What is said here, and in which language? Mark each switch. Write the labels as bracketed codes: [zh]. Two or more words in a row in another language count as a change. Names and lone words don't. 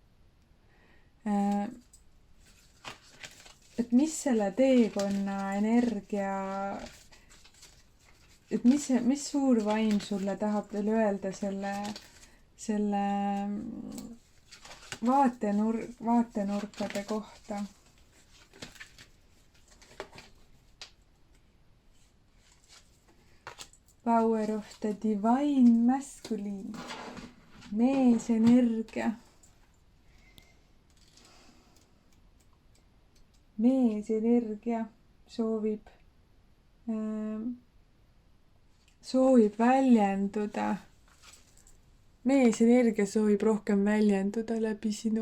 [et] Et mis selle teekonna energia, et mis suur vaim sulle tahab veel öelda selle vaatenurkade kohta. [en] Power of the divine masculine. [et] Meesenergia. Meesenergia soovib väljenduda. Meesenergia soovib rohkem väljenduda läbi sinu.